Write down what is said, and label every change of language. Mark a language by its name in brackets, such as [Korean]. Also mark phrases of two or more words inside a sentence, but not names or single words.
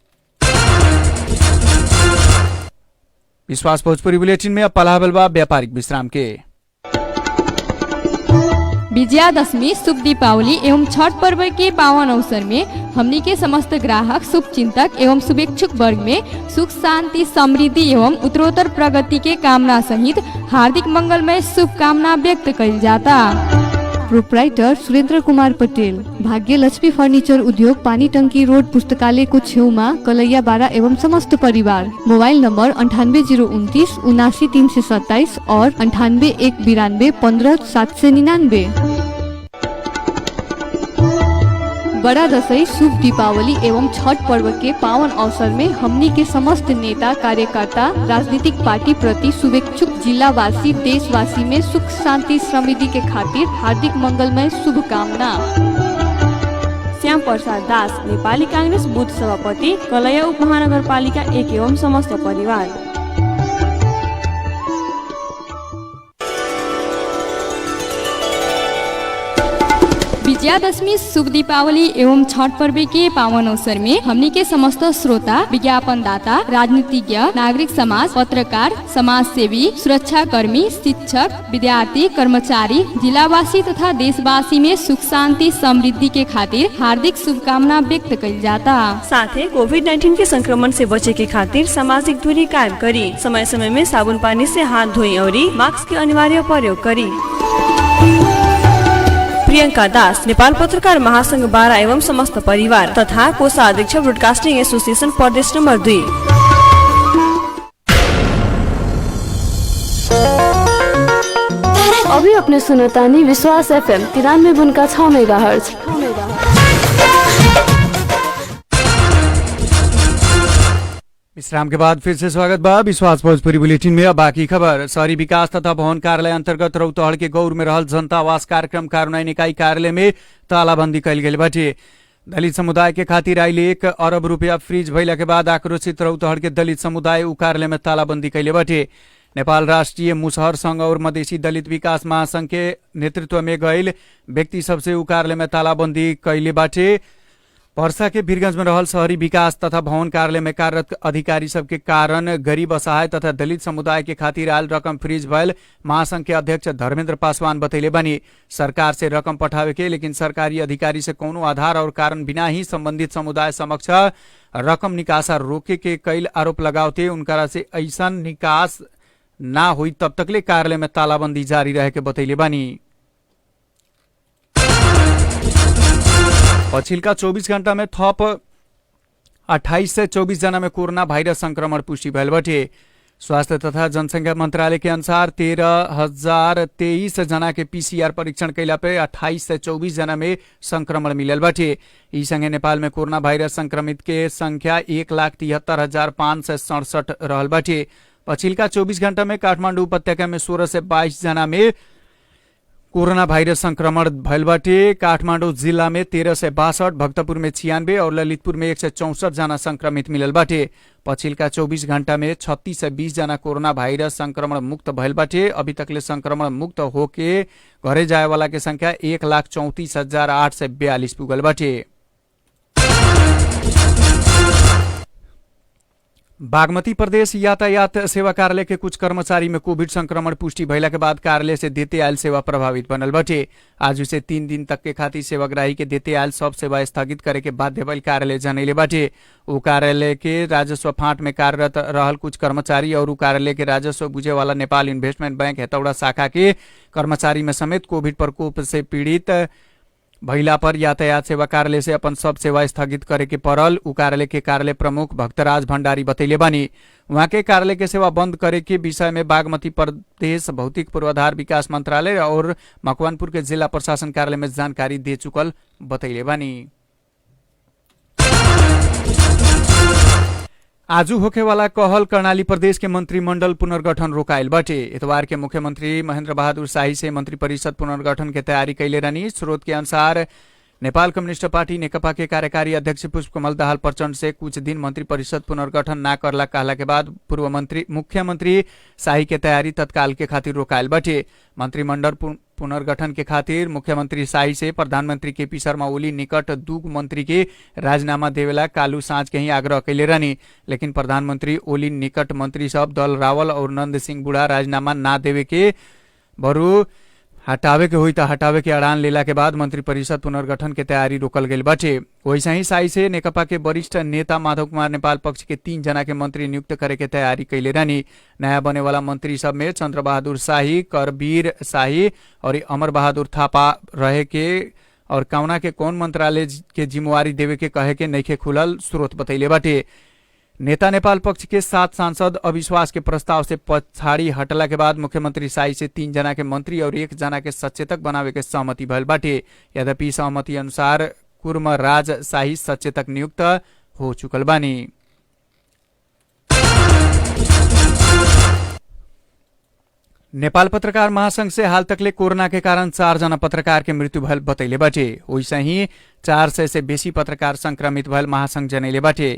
[Bhojpuri] विश्वास भोजपुरी बुलेटिन में अब पलाबल बा व्यापारिक विश्राम के। विजयादशमी शुभ दीपावली एवं छठ पर्व के पावन अवसर में हमनी के समस्त ग्राहक शुभ चिंतक एवं शुभेच्छुक वर्ग में सुख शांति समृद्धि एवं उत्तरोत्तर प्रगति के कामना सहित हार्दिक मंगलमय शुभकामना व्यक्त कइल जाता। प्रोप्राइटर सुरेन्द्र कुमार पटेल, भाग्य लक्ष्मी फर्निचर उद्योग, पानी टंकी रोड, [Nepali] पुस्तकालय को छेउमा, [Bhojpuri] कलैया 12 एवं समस्त परिवार। मोबाइल नंबर 98029 79327 और 98 192 15 799। बड़ा दशई शुभ दीपावली एवं छठ पर्व के पावन अवसर में हमनी के समस्त नेता कार्यकर्ता राजनीतिक पार्टी प्रति शुभेच्छुक जिलावासी देशवासी में सुख शांति समृद्धि के खातिर हार्दिक मंगलमय शुभकामना। श्याम प्रसाद दास, नेपाली कांग्रेस बूथ सभापति, कलैया उपमहानगरपालिका 1 एवं समस्त परिवार। विजयादशमी शुभ दीपावली एवं छठ पर्व के पावन अवसर में हमनी के समस्त श्रोता, विज्ञापनदाता, राजनीतिज्ञ, नागरिक समाज, पत्रकार, समाज सेवी, सुरक्षा कर्मी, शिक्षक, विद्यार्थी, कर्मचारी, जिलावासी तथा देशवासी में सुख शांति समृद्धि के खातिर हार्दिक शुभकामना व्यक्त कइल जाता। साथ ही कोविड-19 के संक्रमण से बचे के खातिर सामाजिक दूरी कायम करी, समय समय में साबुन पानी से हाथ धोई और मास्क के अनिवार्य प्रयोग करी। प्रियंका दास, नेपाल पत्रकार महासंघ 12 एवं समस्त परिवार तथा कोषाध्यक्ष ब्रॉडकास्टिंग एसोसिएशन प्रदेश नंबर 2। अभी अपने सुनतानी विश्वास FM 93.6 मेगाहर्ट्ज। विश्राम के बाद फिर से स्वागत बा विश्वास भोजपुरी बुलेटिन में। अब बाकी खबर। शहरी विकास तथा भवन कार्यालय अंतर्गत रौतहट के गौर में रहल जनता आवास कार्यक्रम कार्यान्वयन इकाई कार्यालय में तालाबंदी कइल गेल बाटे। दलित समुदाय के खातिर आइले 1 अरब रुपया फ्रीज भइला के बाद आक्रोशित रौतहट के दलित समुदाय उ कार्यालय में तालाबंदी कइले बाटे। नेपाल राष्ट्रिय मुसहर संघ और मधेसी दलित विकास महासंघ के नेतृत्व में गइल व्यक्ति सबसे उ कार्यालय में तालाबंदी कइले बाटे। पर्सा के वीरगंज में रहल शहरी विकास तथा भवन कार्यालय में कार्यरत अधिकारी सबके कारण गरीब असहाय तथा दलित समुदाय के खातिर आयल रकम फ्रीज भयल महासंघ के अध्यक्ष धर्मेन्द्र पासवान बतैले बनी। सरकार से रकम पठावे के लेकिन सरकारी अधिकारी से कोनो आधार और कारण बिना ही संबंधित समुदाय समक्ष रकम निकासा रोके के कईल आरोप लगावते उनकरा से ऐसा निकास ना हुई तब तकले कार्यालय में तालाबंदी जारी रहे के बतैले बनी। पछिल्का 24 घण्टा में थप 28 से 24 जना में कोरोना भाइरस संक्रमण पुष्टि भइल बाटे। स्वास्थ्य तथा जनसंख्या मंत्रालय के अनुसार 13,023 जना के PCR परीक्षण कैला पे 28 से 24 जना में संक्रमण मिलल बाटे। ई संगे नेपाल में कोरोना भाइरस संक्रमित के संख्या 1,73,567 रहल बाटे। पछिल्का 24 घण्टा में काठमाडौँ उपत्यका में 16 से 22 जना में कोरोना भाइरस संक्रमण भइल बाटे। काठमाडौँ जिल्ला में 13 से 62, भक्तपुर में 96 और ललितपुर में 164 जना संक्रमित मिलल बाटे। पछिल्का 24 घण्टा में 36 से 20 जना कोरोना भाइरस संक्रमण मुक्त भइल बाटे। अभी तकले संक्रमण मुक्त होके घरे जाए वाला के संख्या 1,34,842 पुगल बाटे। बागमती प्रदेश यातायात सेवा कार्यालय के कुछ कर्मचारी में कोविड संक्रमण पुष्टि भइला के बाद कार्यालय से देते आयल सेवा प्रभावित बनल बाटे। आज से 3 दिन तक के खातिर सेवाग्राही के देते आयल सब सेवा स्थगित करे के बाध्य भइल कार्यालय जनैले बाटे। उ कार्यालय के राजस्व फाँट में कार्यरत रहल कुछ कर्मचारी और उ कार्यालय के राजस्व बुझे वाला नेपाल इन्वेस्टमेंट बैंक हेतौडा शाखा के कर्मचारी में समेत कोविड प्रकोप से पीड़ित भइला पर यातायात सेवा कार्यालय से अपन सब सेवा स्थगित करे के परल। उ कार्यालय के कार्यालय प्रमुख भक्तराज भण्डारी बतैले बानी। वहाँ के कार्यालय के सेवा बंद करे के विषय में बागमती प्रदेश भौतिक पूर्वाधार विकास मंत्रालय और मकवानपुर के जिला प्रशासन कार्यालय में जानकारी दे चुकल बतैले बानी। आजू होखेवाला कहल कर्णाली प्रदेश के मंत्रिमंडल पुनर्गठन रोकाइल बाटे। इतवार के मुख्यमंत्री महेंद्र बहादुर शाही से मंत्री परिषद पुनर्गठन के तैयारी कैले रहनी। स्रोत के अनुसार नेपाल कम्युनिस्ट पार्टी नेकपा के कार्यकारी अध्यक्ष पुष्पकमल दाहाल प्रचण्ड से कुछ दिन मंत्री परिषद पुनर्गठन ना करला कहला के बाद पूर्व मुख्यमंत्री शाही के तैयारी तत्काल के खातिर रोकाइल बाटे। मंत्रिमंडल पुनर्गठन के खातिर मुख्यमंत्री शाही से प्रधानमंत्री केपी शर्मा ओली निकट दू मंत्री के राजीनामा देवेला कालू सांझ के ही आग्रह कैले रहनी। लेकिन प्रधानमंत्री ओली निकट मंत्री सब दल रावल और नंद सिंह बुढ़ा राजीनामा ना देवे के बरू हटावे के हुई त हटावे के अड़ान लेला के बाद मंत्री परिषद पुनर्गठन के तैयारी रोकल गई बाटे। वैसे ही शाही से नेकपा के वरिष्ठ नेता माधव कुमार नेपाल पक्ष के 3 जना के मंत्री नियुक्त करे के तैयारी कैले रहनी। नया बने वाला मंत्री सब में चंद्र बहादुर शाही, करबीर शाही और अमर बहादुर थापा रहे के और कौना के कौन मंत्रालय के जिम्मेवारी देवे के कहे के नइखे खुलल स्रोत बतैले बाटे। नेता नेपाल पक्ष के 7 सांसद अविश्वास के प्रस्ताव से पछाड़ी हटला के बाद मुख्यमंत्री शाही से 3 जना के मंत्री और 1 जना के सचेतक बनावे के सहमति भइल बाटे। यद्यपि सहमति अनुसार कुर्मराज शाही सचेतक नियुक्त हो चुकल बानी। नेपाल पत्रकार महासंघ से हाल तकले कोरोना के कारण 4 जना पत्रकार के मृत्यु भयल बतैले बाटे। वैसे ही 400 से बेसी पत्रकार संक्रमित भयल महासंघ जनैले बाटे।